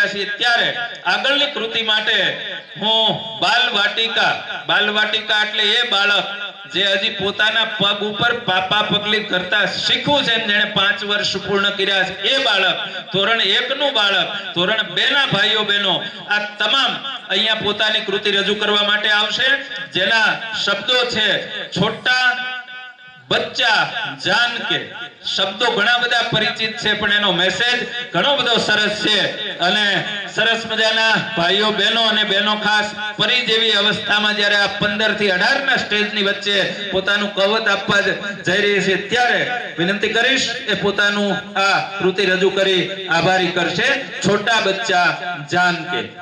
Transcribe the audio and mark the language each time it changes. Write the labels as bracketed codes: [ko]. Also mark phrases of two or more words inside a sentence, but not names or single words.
[gu] છીએ ત્યારે આગળની કૃતિ માટે હું બાલવાટિકા એટલે એ બાળક જે હજી પોતાના પગ ઉપર પાપા પગલી કરતા શીખવું છે, જેણે 5 વર્ષ પૂર્ણ કર્યા છે એ બાળક, ધોરણ 1 નું બાળક, ધોરણ 2 ના ભાઈઓ બહેનો આ તમામ અહીંયા પોતાની કૃતિ રજૂ કરવા માટે આવશે, જેના શબ્દો છે [hi] छोटा बच्चा जान के। [gu] શબ્દો ઘણા બધા પરિચિત છે પણ એનો મેસેજ ઘણો બધો સરસ છે અને સરસ મજાના ભાઈઓ બહેનો અને બહેનો ખાસ પરી જેવી અવસ્થામાં જ્યારે આ 15 થી 18 ના સ્ટેજની વચ્ચે પોતાનું કવચ આપવા જઈ રહી છે ત્યારે વિનંતી કરીશ એ પોતાનું આ કૃતિ રજૂ કરી આભારી કરશે। [hi] छोटा बच्चा जान के।